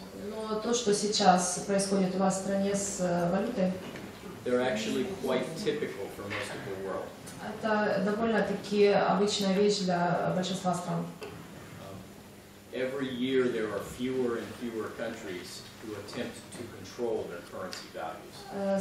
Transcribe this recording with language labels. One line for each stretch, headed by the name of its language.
Russian: Но то, что сейчас происходит у вас в стране с валютой,
English: they're actually quite typical for most of the world.
Russian: это довольно-таки обычная вещь для большинства стран.
English: Every year there are fewer and fewer countries who attempt to control their currency values.